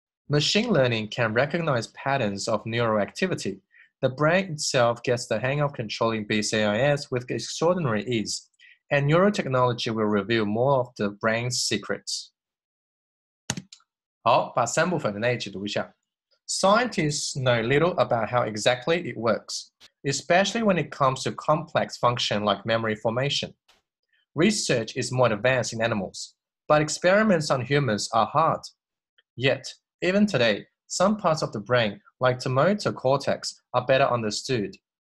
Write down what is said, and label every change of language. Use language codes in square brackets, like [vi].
[en] Machine learning can recognize patterns of neural activity. The brain itself gets the hang of controlling BCIS with extraordinary ease, and neurotechnology will reveal more of the brain's secrets. [zh] 好，把三部分的那一起读一下。 [en] Scientists know little about how exactly it works, especially when it comes to complex function like memory formation. Research is more advanced in animals, but experiments on humans are hard. Yet, even today, some parts of the brain, like the motor cortex, are better understood.